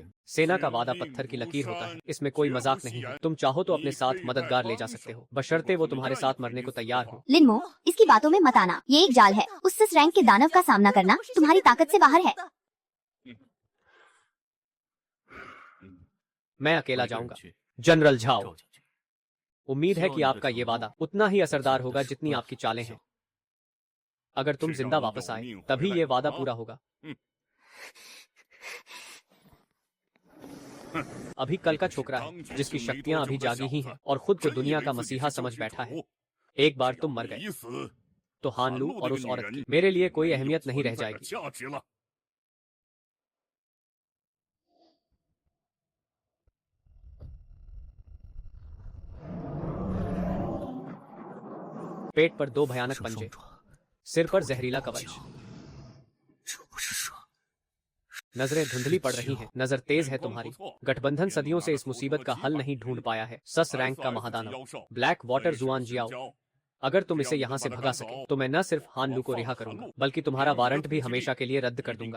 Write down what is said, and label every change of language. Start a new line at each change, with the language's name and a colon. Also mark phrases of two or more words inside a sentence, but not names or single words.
Hindi: सेना का वादा पत्थर की लकीर होता है, इसमें कोई मजाक नहीं है। तुम चाहो तो अपने साथ मददगार ले जा सकते हो, बशर्ते वो तुम्हारे साथ मरने को तैयार हो। लिनमो, इसकी बातों में मत आना, ये एक जाल है। उस सिस रैंक के दानव का सामना करना तुम्हारी ताकत से बाहर है। मैं अकेला
Chinese: 我一个人
Hindi: जाऊंगा।
Chinese: 去
Hindi: जनरल झाओ,
Chinese: 赵家去。
Hindi: उम्मीद है कि आपका ये वादा उतना ही असरदार होगा जितनी आपकी चालें हैं। अगर तुम जिंदा वापस आए तभी ये वादा पूरा होगा। अभी कल का छोकरा है जिसकी शक्तियां अभी जागी ही हैं और खुद को दुनिया का मसीहा समझ बैठा है। एक बार तुम मर गए तो हान लू और उस औरत की मेरे लिए कोई अहमियत नहीं रह जाएगी। पेट पर दो भयानक
Chinese: 手
Hindi: पंजे,
Chinese: 双爪，
Hindi: सिर पर
Chinese: 头戴
Hindi: जहरीला
Chinese: 刀
Hindi: कवच,
Chinese: 鞘，这不是蛇，
Hindi: नजरें धुंधली पड़ रही हैं। नजर तेज है तुम्हारी। गठबंधन सदियों से इस मुसीबत का हल नहीं ढूंढ पाया है। सस रैंक का महादानव ब्लैक वाटर जुआन जियाओ, अगर तुम इसे यहाँ से भगा सके तो मैं न सिर्फ हान लू को रिहा करूंगा बल्कि तुम्हारा वारंट भी हमेशा के लिए रद्द कर दूंगा।